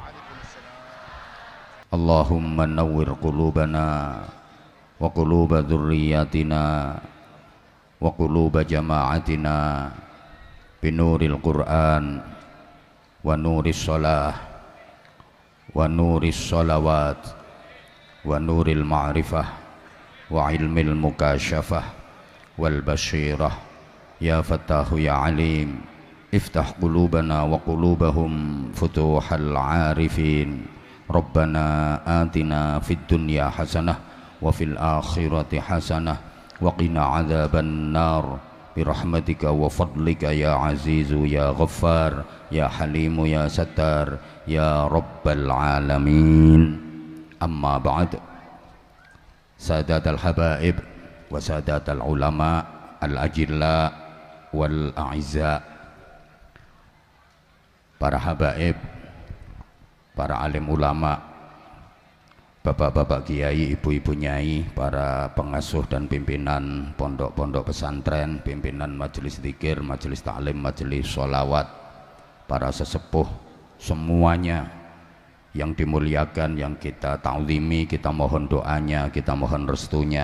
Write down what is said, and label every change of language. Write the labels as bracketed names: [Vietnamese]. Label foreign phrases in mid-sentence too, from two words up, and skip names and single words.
[Arabic] اللهم نور قلوبنا وقلوب ذريتنا وقلوب جماعتنا بنور القرآن ونور الصلاة و نور الصلوات ونور المعرفة وعلم المكاشفة والبصيرة يا فتاح يا عليم افتح قلوبنا وقلوبهم فتوح العارفين ربنا آتنا في الدنيا حسنة وفي الآخرة حسنة وقنا عذاب النار برحمتك وفضلك يا عزيز يا غفار يا حليم يا ستار يا رب العالمين. أما بعد. سادات الحبائب وسادات العلماء الأجلاء والأعزاء, [Indonesian] para habaib, para alim ulama, bapak-bapak kiai, ibu-ibu nyai, para pengasuh dan pimpinan pondok-pondok pesantren, pimpinan majelis zikir, majelis taklim, majelis sholawat, para sesepuh semuanya yang dimuliakan, yang kita ta'zimi, kita mohon doanya, kita mohon restunya.